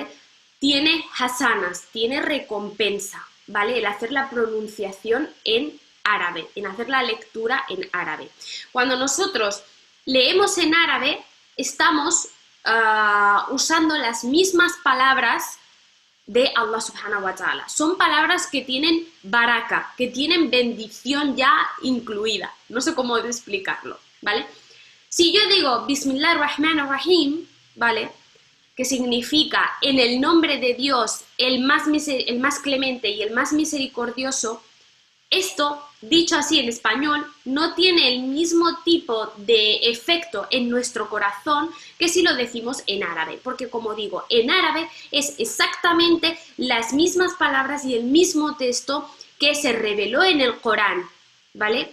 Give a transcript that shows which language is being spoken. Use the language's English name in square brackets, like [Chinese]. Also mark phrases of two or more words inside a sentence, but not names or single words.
[Spanish] Tiene hasanas, tiene recompensa, ¿vale? El hacer la pronunciación en árabe, en hacer la lectura en árabe. Cuando nosotros leemos en árabe, estamos usando las mismas palabras de Allah [Arabic] سبحانه وتعالى. [Spanish] Son palabras que tienen baraka, que tienen bendición ya incluida. No sé cómo explicarlo, ¿vale? Si yo digo [Arabic] بسم الله الرحمن الرحيم, [Spanish] ¿vale? Que significa en el nombre de Dios, el más clemente y el más misericordioso, esto, dicho así en español, no tiene el mismo tipo de efecto en nuestro corazón que si lo decimos en árabe, porque como digo, en árabe es exactamente las mismas palabras y el mismo texto que se reveló en el Corán, ¿vale?